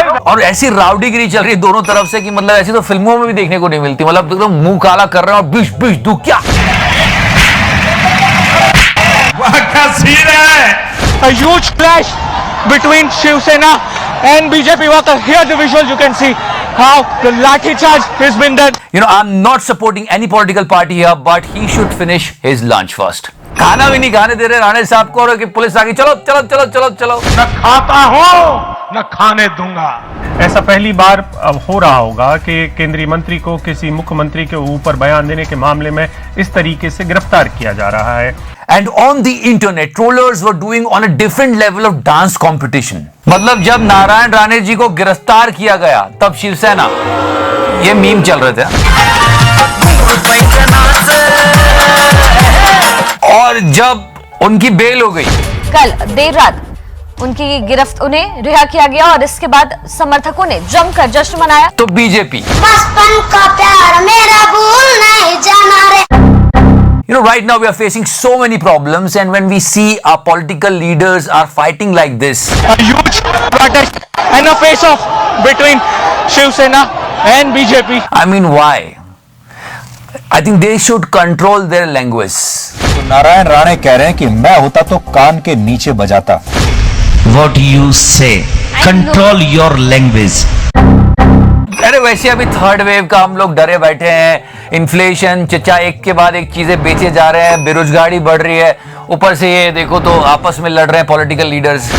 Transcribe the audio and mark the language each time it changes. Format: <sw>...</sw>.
<hi>और ऐसी राउडीगिरी चल रही है दोनों तरफ से कि मतलब ऐसी तो फिल्मों में भी देखने को नहीं मिलती. मतलब एकदम मुंह काला कर रहे हैं और बिश बिश दू क्या. क्या सीन है?</hi> <en>A huge clash between Shiv Sena and BJP workers. Here the visuals you can see how the lathi charge has been done. You know, I'm not supporting any political party here, but he should finish his lunch first.</en> <hi>खाना भी नहीं खाने दे रहे राणे साहब को, और कि police आ गई, चलो चलो चलो चलो चलो. न खाता हूं न खाने दूंगा. ऐसा पहली बार अब हो रहा होगा कि केंद्रीय मंत्री को किसी मुख्यमंत्री के ऊपर बयान देने के मामले में इस तरीके से गिरफ्तार किया जा रहा है.</hi> <en>And on the internet, trollers were doing on a different level of dance competition.</en> <hi>मतलब जब नारायण राणे जी को गिरफ्तार किया गया तब शिवसेना, ये मीम चल रहे थे. और जब उनकी बेल हो गई, कल देर रात उनकी गिरफ्त, उन्हें रिहा किया गया और इसके बाद समर्थकों ने जमकर जश्न मनाया. तो बीजेपी, बचपन का प्यार मेरा भूल नहीं जाना रे.</hi> <en>You know, right now we are facing so many problems, and when we see our political leaders are fighting like this, A huge protest and a face-off between Shiv Sena and BJP. I mean, why? I think they should control their language.</en> <hi>तो नारायण राणे कह रहे हैं कि मैं होता तो कान के नीचे बजाता.</hi> <en>What you say? Control your language.</en> <hi>अरे वैसे अभी थर्ड वेव का हम लोग डरे बैठे हैं. इन्फ्लेशन, चचा एक के बाद एक चीजें बेचे जा रहे हैं, बेरोजगारी बढ़ रही है, ऊपर से ये देखो तो आपस में लड़ रहे हैं पॉलिटिकल लीडर्स.</hi>